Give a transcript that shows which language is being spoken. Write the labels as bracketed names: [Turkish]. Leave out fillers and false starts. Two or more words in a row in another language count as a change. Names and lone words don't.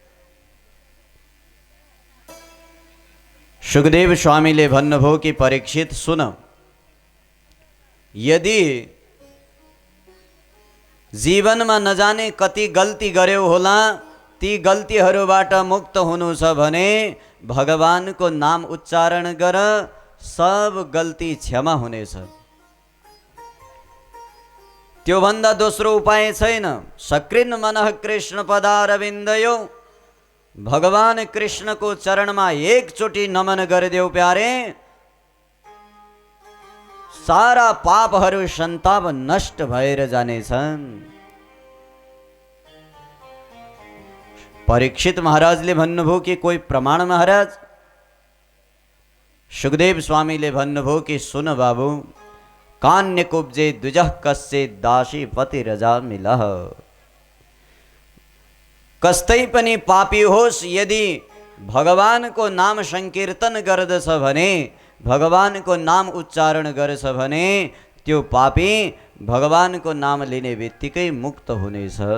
[Nepali] सुखदेव स्वामीले भन्नुभयो कि परीक्षित सुन, यदि जीवनमा नजाने कति गल्ती गर्यौ होला, ती गल्तीहरूबाट मुक्त हुनु छ भने भगवानको नाम उच्चारण गर, सब गल्ती क्षमा हुनेछ। त्योभन्दा दोस्रो उपाय छैन। [Sanskrit] सकृन् मनः कृष्ण पदारविन्दयो, [Nepali] भगवान कृष्णको चरणमा एकचोटि नमन गरिदेऊ प्यारे, सारा पापहरू सन्ताप नष्ट भएर जानेछन्। परीक्षित महाराजले भन्नुभयो कि कोही प्रमाण महाराज? सुखदेव स्वामीले भन्नुभयो कि सुन बाबु, [Sanskrit] कान्य कुब्जे द्विजः कस्य दासी पति रजा मिलह। [Nepali] कस्तै पनि पापी होस्, यदि भगवानको नाम संकीर्तन गर्दछ भने, भगवानको नाम उच्चारण गर्छ भने त्यो पापी भगवानको नाम लिने बित्तिकै मुक्त हुनेछ।